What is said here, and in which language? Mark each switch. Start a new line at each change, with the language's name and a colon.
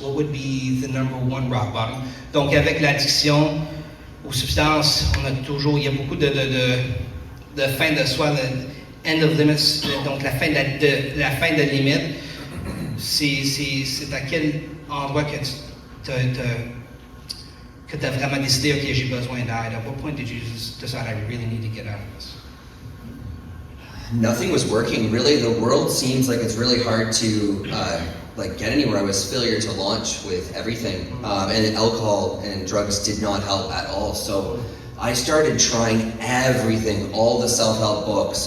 English: What would be the number one rock bottom?
French: Donc, avec l'addiction aux substances, il y a beaucoup de fin de soi,
English: le end of limits,
French: donc la fin de limite. C'est à quel endroit que tu as vraiment décidé, OK, j'ai besoin d'aide?
English: At what point did you decide I really need to get out of this? Nothing was working. Really, the world seems like it's really hard to get anywhere. I was failure to launch with everything, and alcohol and drugs did not help at all. So I started trying everything, all the self-help books.